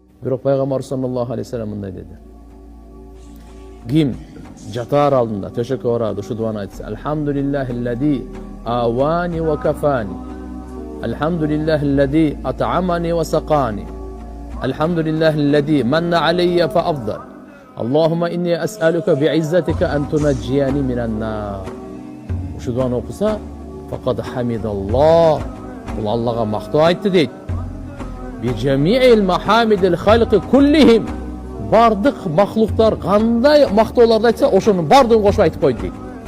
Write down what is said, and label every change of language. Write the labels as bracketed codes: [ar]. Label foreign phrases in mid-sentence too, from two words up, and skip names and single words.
[ky] Бирок пайгамбар [ar] صلى الله عليه وسلم [ky] мындай деди. Ким жатар алдында төшөккө барады, ушу дуаны айтса: [ar] الحمد لله الذي آواني وكفاني. الحمد لله الذي أطعمني وسقاني. الحمد لله الذي من علي فأفضل. اللهم إني أسألك بعزتك أن تنجيني من النار. [ky] Ушу дуаны окуса, [ar] فقد حمد الله. [ky] Бул Аллага мактоо айтты дейт. [ar] بجميع محامد الخلق كلهم. [ky] Бардык махлуктар кандай мактоолорду айтса, ошонун бардыгын кошуп айтып койду дейт.